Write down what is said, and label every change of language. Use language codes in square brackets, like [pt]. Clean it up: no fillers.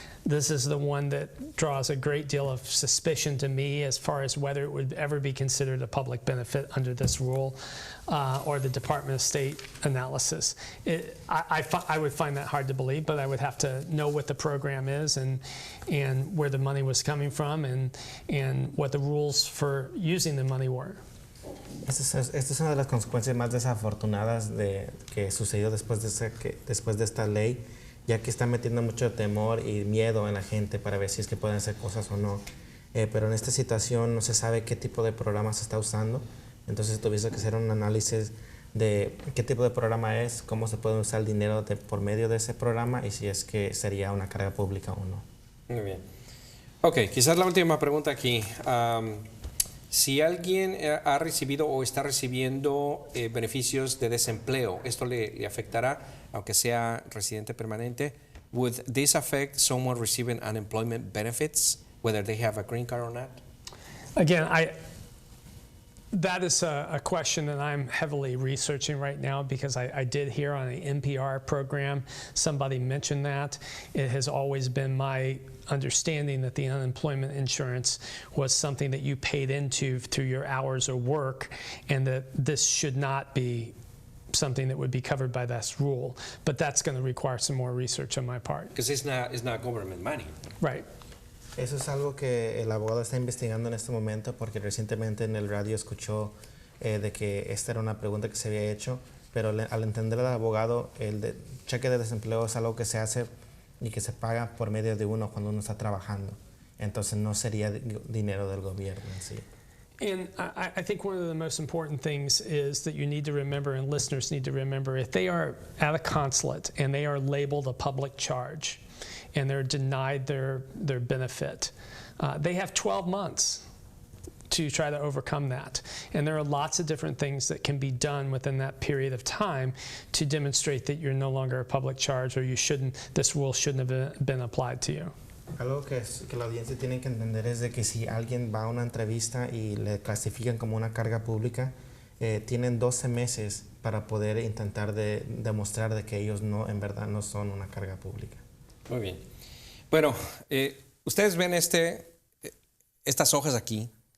[en] This is the one that draws a great deal of suspicion to me as far as whether it would ever be considered a public benefit under this rule or the Department of State analysis. I would find that hard to believe, but I would have to know what the program is and where the money was coming from and what the rules for using the money were. [es] Esta es una de las consecuencias más desafortunadas que sucedió después de esta ley, ya que está metiendo mucho temor y miedo en la gente para ver si es que pueden hacer cosas o no. Pero en esta situación no se sabe qué tipo de programa se está usando, entonces tuviese que hacer un análisis de qué tipo de programa es, cómo se puede usar el dinero por medio de ese programa y si es que sería una carga pública o no. Muy bien. Ok, quizás la última pregunta aquí. Si alguien ha recibido o está recibiendo beneficios de desempleo, ¿esto le afectará, aunque sea residente permanente? [en] Would this affect someone receiving unemployment benefits, whether they have a green card or not? Again, that is a question that I'm heavily researching right now because I did hear on an NPR program somebody mentioned that. It has always been my understanding that the unemployment insurance was something that you paid into through your hours of work and that this should not be something that would be covered by this rule. But that's going to require some more research on my part. Because it's not government money. Right. [es] Eso es algo que el abogado está investigando en este momento porque recientemente en el radio escuchó de que esta era una pregunta que se había hecho, pero al entender al abogado, el cheque de desempleo es algo que se hace y que se paga por medio de uno cuando uno está trabajando. Entonces no sería dinero del gobierno en sí. [en] And I think one of the most important things is that you need to remember, and listeners need to remember, if they are at a consulate and they are labeled a public charge and they're denied their benefit, they have 12 months to try to overcome that. And there are lots of different things that can be done within that period of time to demonstrate that you're no longer a public charge or this rule shouldn't have been applied to you. [es] Algo que la audiencia tiene que entender es de que si alguien va a una entrevista y le clasifican como una carga pública, tienen 12 meses para poder intentar demostrar de que ellos en verdad no son una carga pública. Muy bien. Bueno, ustedes ven estas hojas aquí.